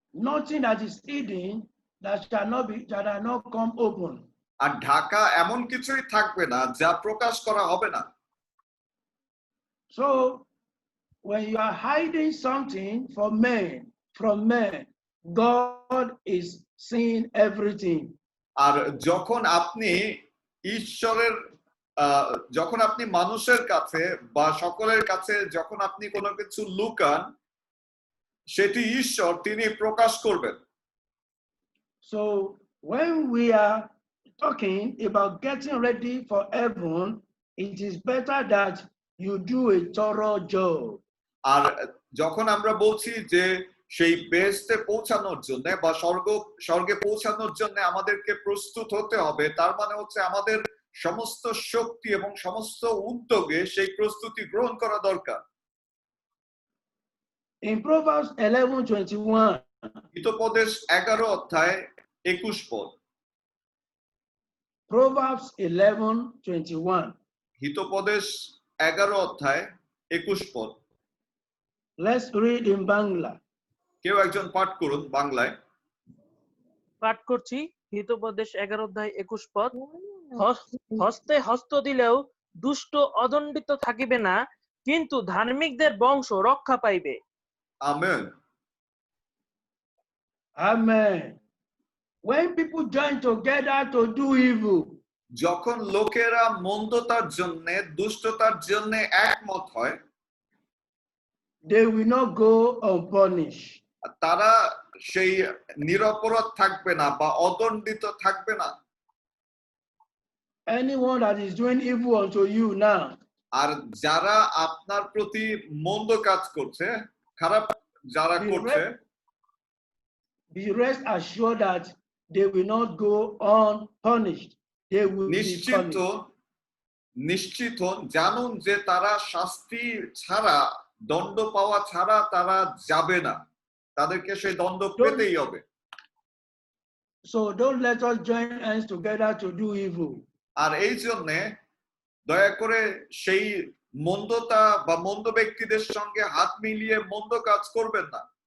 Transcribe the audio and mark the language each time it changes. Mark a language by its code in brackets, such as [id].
[en] Nothing that is hidden that shall not come open. [bn] আর ঢাকা এমন কিছুই থাকবে না যা প্রকাশ করা হবে না। [en] So when you are hiding something from men, God is seeing everything. [bn] আর যখন আপনি ঈশ্বরের যখন আপনি মানুষের কাছে বা সকলের কাছে যখন আপনি কোনো কিছু লুকান, সেটি ঈশ্বর তিনি প্রকাশ করবেন। [en] So when we are talking about getting ready for heaven, it is better that you do a thorough job. [bn] আর যখন আমরা বলছি যে সেই বেহেশতে পৌঁছানোর জন্য বা স্বর্গে পৌঁছানোর জন্য আমাদেরকে প্রস্তুত হতে হবে, তার মানে হচ্ছে আমাদের সমস্ত শক্তি এবং সমস্ত উদ্যোগে সেই প্রস্তুতি গ্রহণ করা দরকার। [en] In Proverbs 11:21, [bn] হিতোপদেশ 11 অধ্যায় 21 পদ। [en] Proverbs 11:21. [bn] হিতোপদেশ 11 অধ্যায় 21 পদ। [en] Let's read in Bangla. [bn] কেউ একজন পাঠ করুন বাংলায়। পাঠ করছি হিতোপদেশ 11 অধ্যায় 21 পদ। হস্তে হস্ত দিলেও দুষ্ট অদণ্ডিত থাকিবে না, কিন্তু ধার্মিকদের বংশ রক্ষা পাইবে। Amen. [en] Amen. When people join together to do evil, [bn] যখন লোকেরা মন্দতার জন্য দুষ্টতার জন্য একমত হয়, [en] they will not go unpunished. [bn] তারা সেই নিরপরাধ থাকবে না বা অদণ্ডিত থাকবে না। [en] Anyone that is doing evil unto you now, [bn] আর যারা আপনার প্রতি মন্দ কাজ করছে, খারাপ যারা করছে, [en] be rest assured that they will not go unpunished. They will be punished. [bn] নিশ্চিত জানুন যে তারা শাস্তি ছাড়া, দণ্ড পাওয়া ছাড়া তারা যাবে না, তাদেরকে সেই দণ্ড পেতেই হবে। [en] So don't let us join hands together to do evil. [bn] আর এই জন্য দয়া করে সেই মন্দতা বা মন্দ ব্যক্তিদের সঙ্গে হাত মিলিয়ে মন্দ কাজ করবেন না।